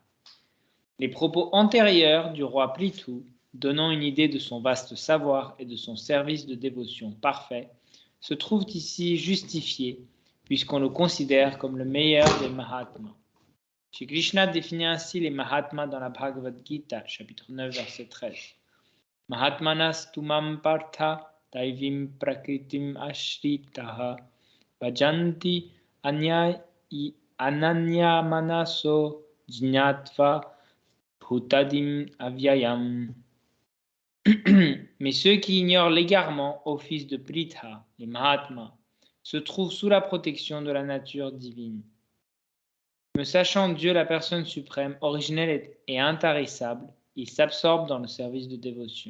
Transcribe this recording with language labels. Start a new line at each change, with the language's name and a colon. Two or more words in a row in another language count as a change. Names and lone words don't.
French: Les propos antérieurs du roi Prithu, donnant une idée de son vaste savoir et de son service de dévotion parfait, se trouvent ici justifiés, puisqu'on le considère comme le meilleur des Mahatmas. Shri Krishna définit ainsi les Mahatmas dans la Bhagavad Gita, chapitre 9, verset 13.
Sanskrit: महात्मानस् तुमां पार्थ दैवीं प्रकृतिम् आश्रिताः भजन्ति अनन्य मनसो ज्ञात्वा भूतादिम् अव्ययम्.
French: Mais ceux qui ignorent l'égarement au fils de Pritha, les Mahatmas, se trouvent sous la protection de la nature divine. Me sachant Dieu la personne suprême, originelle et intarissable, ils s'absorbent dans le service de dévotion.